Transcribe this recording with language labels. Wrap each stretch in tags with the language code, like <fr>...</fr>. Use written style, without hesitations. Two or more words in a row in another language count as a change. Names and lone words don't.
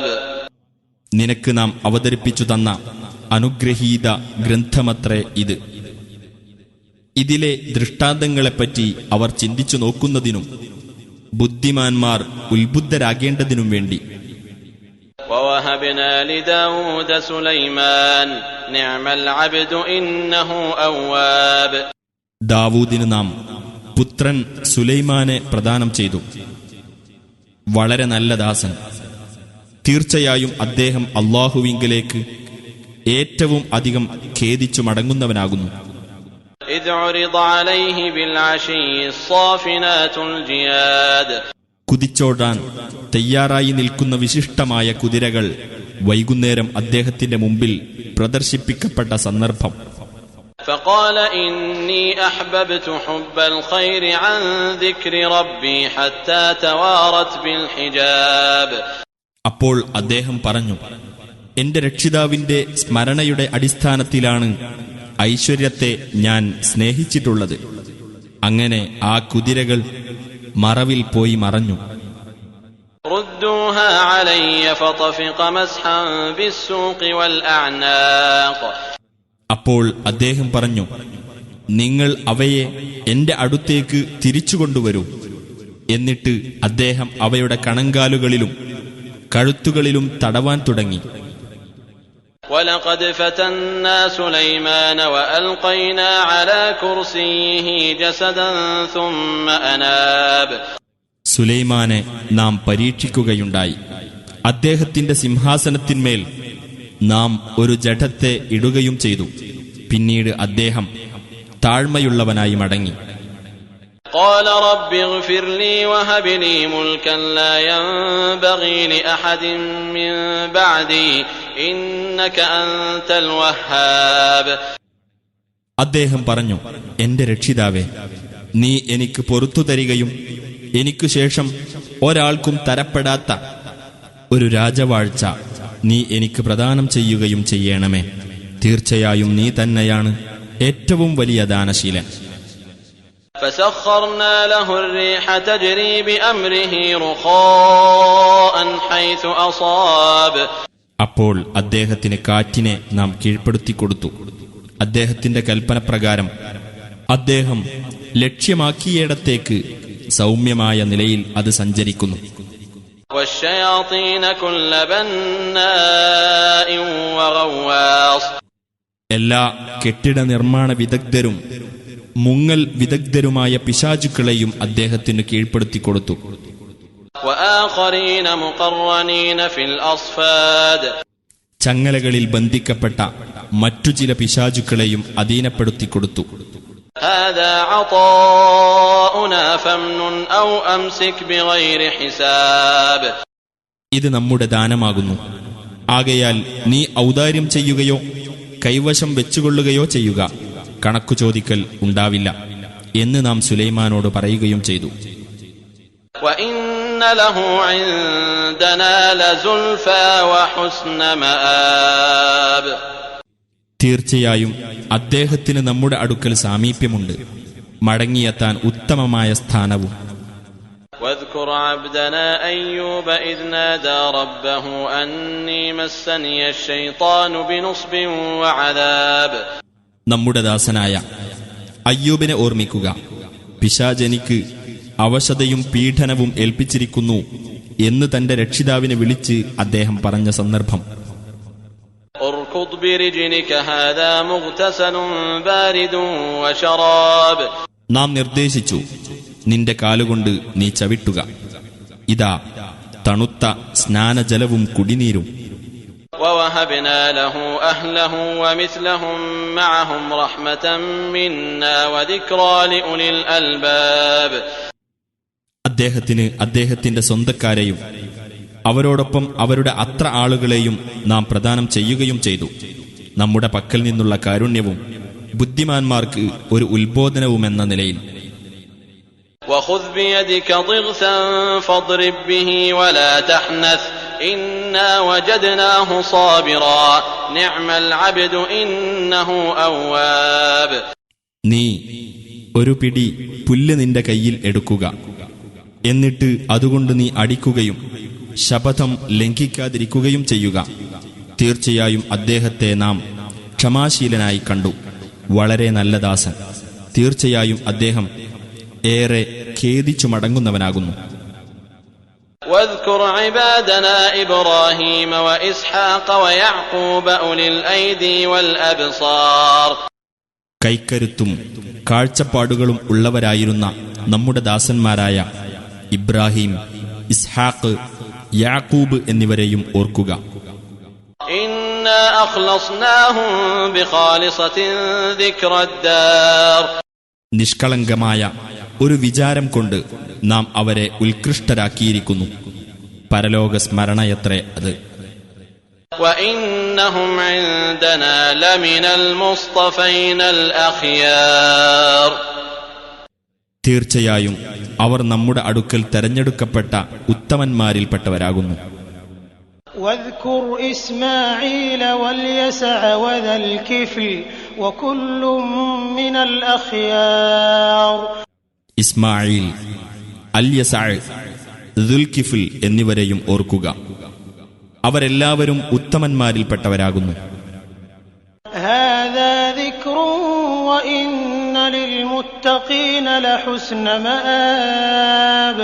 <ml>നിനക്ക് നാം അവതരിപ്പിച്ചു തന്ന അനുഗ്രഹീത ഗ്രന്ഥമത്രേ ഇത്. ഇതിലെ ദൃഷ്ടാന്തങ്ങളെപ്പറ്റി അവർ ചിന്തിച്ചു നോക്കുന്നതിനും ബുദ്ധിമാന്മാർ ഉത്ബുദ്ധരാകേണ്ടതിനും വേണ്ടി.</ml> <ar>ووهبنا لداود سليمان نعم العبد إنه أواب.</ar> <ml>ദാവൂദിന് നാം പുത്രൻ സുലൈമാനെ പ്രദാനം ചെയ്തു. വളരെ നല്ല ദാസൻ. തീർച്ചയായും അദ്ദേഹം അല്ലാഹുവിങ്കലേക്ക് ഏറ്റവും അധികം ഖേദിച്ചു മടങ്ങുന്നവനാകുന്നു.</ml> <ar>إذ عرض عليه بالعشي الصافنات الجياد.</ar> <ml>കുതിച്ചോടാൻ തയ്യാറായി നിൽക്കുന്ന വിശിഷ്ടമായ കുതിരകൾ വൈകുന്നേരം അദ്ദേഹത്തിന്റെ മുമ്പിൽ പ്രദർശിപ്പിക്കപ്പെട്ട സന്ദർഭം.</ml> <ar>فقال إني أحببت حب الخير عن ذكر ربي حتى توارت بالحجاب.</ar> <ml>അപ്പോൾ അദ്ദേഹം പറഞ്ഞു, എന്റെ രക്ഷിതാവിന്റെ സ്മരണയുടെ അടിസ്ഥാനത്തിലാണ് ഐശ്വര്യത്തെ ഞാൻ സ്നേഹിച്ചിട്ടുള്ളത്. അങ്ങനെ ആ കുതിരകൾ മറവിൽ പോയി മറഞ്ഞു.</ml> <ar>ردوها علي فطفق مسحا بالسوق والأعناق.</ar> <ml>അപ്പോൾ അദ്ദേഹം പറഞ്ഞു, നിങ്ങൾ അവയെ എന്റെ അടുത്തേക്ക് തിരിച്ചുകൊണ്ടുവരൂ. എന്നിട്ട് അദ്ദേഹം അവയുടെ കണങ്കാലുകളിലും കഴുത്തുകളിലും തടവാൻ തുടങ്ങി.</ml> <ar>ولقد فتنا سليمان وألقينا على كرسيه جسدا ثم أناب.</ar> <ml>സുലൈമാനെ നാം പരീക്ഷിക്കുകയുണ്ടായി. അദ്ദേഹത്തിന്റെ സിംഹാസനത്തിന്മേൽ നാം ഒരു ജഡത്തെ ഇടുകയും ചെയ്തു. പിന്നീട് അദ്ദേഹം താഴ്മയുള്ളവനായി മടങ്ങി.</ml> <ar>قال رب اغفر لي وهب لي ملكا لا ينبغي لأحد من بعدي إنك أنت الوهاب.</ar> <ml>അദ്ദേഹം പറഞ്ഞു, എന്റെ രക്ഷിതാവേ, നീ എനിക്ക് പൊറുത്തു തരികയും എനിക്കു ശേഷം ഒരാൾക്കും തരപ്പെടാത്ത ഒരു രാജവാഴ്ച നീ എനിക്ക് പ്രദാനം ചെയ്യുകയും ചെയ്യണമേ. തീർച്ചയായും നീ തന്നെയാണ് ഏറ്റവും വലിയ ദാനശീലൻ.</ml> <ar>فسخرنا له الريح تجري بأمره رخاء حيث أصاب.</ar> <ml>അപ്പോൾ അദ്ദേഹത്തിന് കാറ്റിനെ നാം കീഴ്പ്പെടുത്തിക്കൊടുത്തു. അദ്ദേഹത്തിന്റെ കൽപ്പനപ്രകാരം അദ്ദേഹം ലക്ഷ്യമാക്കിയിടത്തേക്ക് സൗമ്യമായ നിലയിൽ അത് സഞ്ചരിക്കുന്നു.</ml> <ar>والشياطين كل بناء وغواص.</ar> <ml>എല്ലാ കെട്ടിട നിർമ്മാണ വിദഗ്ധരും മുങ്ങൽ വിദഗ്ധരുമായ പിശാചുക്കളെയും അദ്ദേഹത്തിന് കീഴ്പ്പെടുത്തിക്കൊടുത്തു.</ml> <ar>وآخرين مقرنين في الأصفاد.</ar> <ml>ചങ്ങലകളിൽ ബന്ധിക്കപ്പെട്ട മറ്റു ചില പിശാചുക്കളെയും അധീനപ്പെടുത്തിക്കൊടുത്തു.</ml> <ar>هذا عطاؤنا فامنن أو أمسك بغير حساب.</ar> <ml>ഇത് നമ്മുടെ ദാനമാകുന്നു. ആകയാൽ നീ ഔദാര്യം ചെയ്യുകയോ കൈവശം വെച്ചുകൊള്ളുകയോ ചെയ്യുക, കണക്കു ചോദിക്കൽ ഉണ്ടാവില്ല എന്ന് നാം സുലൈമാനോട് പറയുകയും ചെയ്തു.</ml> <ar>وإن له عندنا لزلفى وحسن مآب.</ar> <ml>തീർച്ചയായും അദ്ദേഹത്തിന് നമ്മുടെ അടുക്കൽ സാമീപ്യമുണ്ട്, മടങ്ങിയെത്താൻ ഉത്തമമായ സ്ഥാനവും.</ml> <ar>واذكر عبدنا أيوب إذ نادى ربه أني مسني الشيطان بنصب وعذاب.</ar> <ml>നമ്മുടെ ദാസനായ അയ്യൂബിനെ ഓർമ്മിക്കുക. പിശാചെനിക്ക് അവശതയും പീഡനവും ഏൽപ്പിച്ചിരിക്കുന്നു എന്ന് തന്റെ രക്ഷിതാവിനെ വിളിച്ച് അദ്ദേഹം പറഞ്ഞ സന്ദർഭം.</ml> <ar>اركض برجلك هذا مغتسل بارد وشراب.</ar> <ml>നാം നിർദ്ദേശിച്ചു, നിന്റെ കാലുകൊണ്ട് നീ ചവിട്ടുക, ഇതാ തണുത്ത സ്നാനജലവും കുടിനീരും.</ml> <ar>ووهبنا له أهله ومثلهم معهم رحمة منا وذكرى لأولي الألباب.</ar> <ml>അദ്ദേഹത്തിന് അദ്ദേഹത്തിന്റെ സ്വന്തക്കാരെയും അവരോടൊപ്പം അവരുടെ അത്ര ആളുകളെയും നാം പ്രദാനം ചെയ്യുകയും ചെയ്തു. നമ്മുടെ പക്കൽ നിന്നുള്ള കാരുണ്യവും ബുദ്ധിമാന്മാർക്ക് ഒരു ഉത്ബോധനവുമെന്ന നിലയിൽ.</ml> <ar>وخذ بيدك ضغثا فاضرب به ولا تحنث إنا وجدناه صابرا نعم العبد إنه أواب.</ar> <ml>നീ ഒരു പിടി പുല്ല് നിന്റെ കയ്യിൽ എടുക്കുക, എന്നിട്ട് അതുകൊണ്ട് നീ അടിക്കുകയും ശപഥം ലംഘിക്കാതിരിക്കുകയും ചെയ്യുക. തീർച്ചയായും അദ്ദേഹത്തെ നാം ക്ഷമാശീലനായി കണ്ടു, വളരെ നല്ല ദാസൻ. തീർച്ചയായും അദ്ദേഹം ഏറെ ഖേദിച്ചു മടങ്ങുന്നവനാകുന്നു.</ml> <ar>واذكر عبادنا إبراهيم وإسحاق ويعقوب أولي الأيدي والأبصار.</ar> <ml>കൈക്കരുത്തും കാഴ്ചപ്പാടുകളും ഉള്ളവരായിരുന്ന നമ്മുടെ ദാസന്മാരായ ഇബ്രാഹിം, ഇസ്ഹാഖ്, യാക്കൂബ് എന്നിവരെയും ഓർക്കുക.</ml> <ar>إنا أخلصناهم بخالصة ذكر الدار.</ar> <ml>നിഷ്കളങ്കമായ ഒരു വിചാരം കൊണ്ട് നാം അവരെ ഉത്കൃഷ്ടരാക്കിയിരിക്കുന്നു. പരലോക സ്മരണയത്രേ അത്.</ml> <ar>وإنهم عندنا لمن المصطفين الأخيار.</ar> <ml>തീർച്ചയായും അവർ നമ്മുടെ അടുക്കൽ തെരഞ്ഞെടുക്കപ്പെട്ട ഉത്തമന്മാരിൽപ്പെട്ടവരാകുന്നു.</ml> <ar>واذكر إسماعيل واليسع وذا الكفل وكل من الأخيار.</ar> <ml>ഇസ്മായിൽ, അൽയസഅ്, ദുൽകിഫിൽ എന്നിവരെയും ഓർക്കുക. അവരെല്ലാവരും ഉത്തമന്മാരിൽപ്പെട്ടവരാകുന്നു.</ml> <ar>هذا ذكر وإن للمتقين لحسن مآب.</ar>